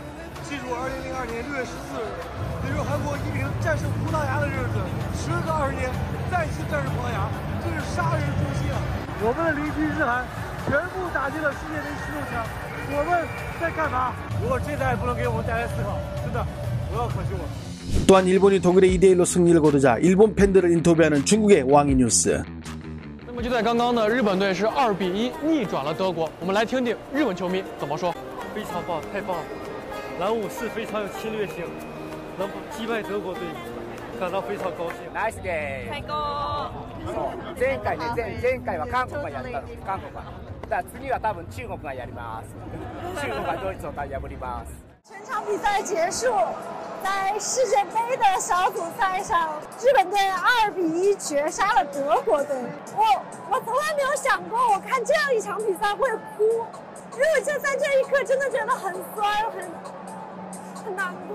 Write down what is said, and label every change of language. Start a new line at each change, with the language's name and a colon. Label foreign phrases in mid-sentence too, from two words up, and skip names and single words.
Chinese: 记住2002年6月14日，那时候韩国1-0战胜葡萄牙的日子。时隔20年，再次战胜葡萄牙，这是杀人诛心啊！我们的邻居日韩全部打进了世界杯16强，我们在干嘛？如果这再也不能给我们带来思考，真的不要可惜我。
Korean: 또한 일본이 독일의 2대1로 승리를 거두자 일본 팬들을 인터뷰하는 중국의 왕이 뉴스.
Chinese: 那么就在刚刚呢，日本队是2-1逆转了德国。我们来听听日本球迷怎么说。非常棒，太棒了！蓝武士非常有侵略性，能击败德国队，感到非常高興。
Japanese: ナイスゲーム。最高。そう。前回は韓国がやったの。韓国が。だから次は多分中国がやります。中国がドイツを破ります。
Chinese: 全场比赛结束，在世界杯的小组赛上，日本队2-1绝杀了德国队。我从来没有想过，我看这样一场比赛会哭。因为就在这一刻，真的觉得很酸，很难过。